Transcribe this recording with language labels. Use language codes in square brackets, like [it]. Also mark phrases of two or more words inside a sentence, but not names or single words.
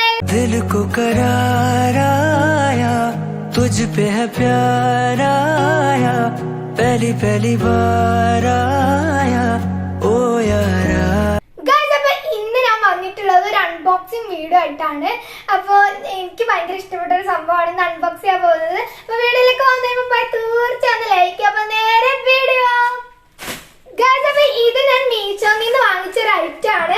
[hi] दिल को करार आया, तुझ पे है प्यार आया, पहली पहली बार आया ओ यारा. [ml] ഒരു അൺബോക്സിംഗ് വീഡിയോ ആയിട്ടാണ്. അപ്പോൾ എനിക്ക് ഭയങ്കര ഇഷ്ടപ്പെട്ട ഒരു സംഭവമാണ് ഇന്ന് അൺബോക്സ് ചെയ്യാൻ പോകുന്നത്. അപ്പോൾ വീഡിയോയിലേക്ക് പോകുന്നതിന് മുമ്പായി തീർച്ചയായും ലൈക്ക് ചെയ്യുക. അപ്പോൾ നേരെ വീഡിയോ. അപ്പോൾ ഇത് ഞാൻ മീഷോയിൽ നിന്ന് വാങ്ങിച്ച ഒരു ഐറ്റം ആണ്.